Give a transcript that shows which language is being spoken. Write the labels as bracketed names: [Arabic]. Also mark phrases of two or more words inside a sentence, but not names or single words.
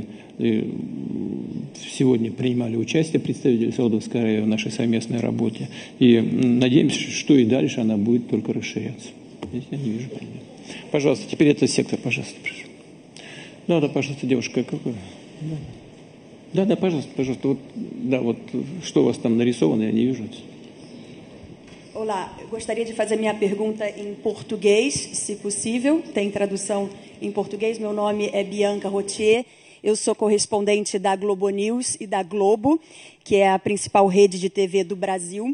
[Russian] И сегодня принимали участие представители Саудовской Аравии в нашей совместной работе. И надеемся, что и дальше она будет только расширяться. Здесь я не вижу проблем. Пожалуйста, теперь этот сектор, пожалуйста. Да, пожалуйста, девушка. Какой? Да, пожалуйста. Вот, да, вот что у вас там нарисовано, я не вижу. [Portuguese] Olá, eu gostaria de fazer minha pergunta em português, se possível. Tem tradução em português. Meu nome é Bianca Rotier. Eu sou correspondente da Globo News e da Globo, que é a principal rede de TV do Brasil.